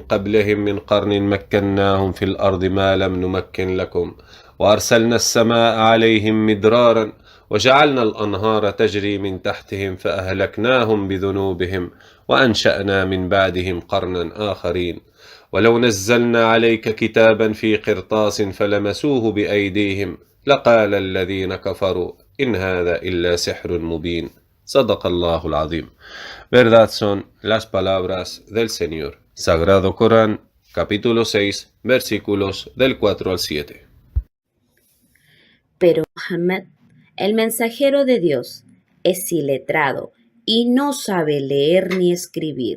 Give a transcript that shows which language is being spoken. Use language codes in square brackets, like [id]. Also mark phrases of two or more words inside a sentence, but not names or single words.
[ar] قبلهم من قرن مكناهم في الأرض ما لم نمكن لكم وأرسلنا السماء عليهم مدرارا وجعلنا الأنهار تجري من تحتهم فأهلكناهم بذنوبهم وأنشأنا من بعدهم قرنا آخرين ولو نزلنا عليك كتابا في قرطاس فلمسوه بأيديهم لقال الذين كفروا إن هذا إلا سحر مبين صدق الله العظيم. [es] Verdad son las palabras del Señor. Sagrado Corán, capítulo 6, versículos del 4 al 7. Pero Muhammad, el mensajero de Dios, es iletrado y no sabe leer ni escribir.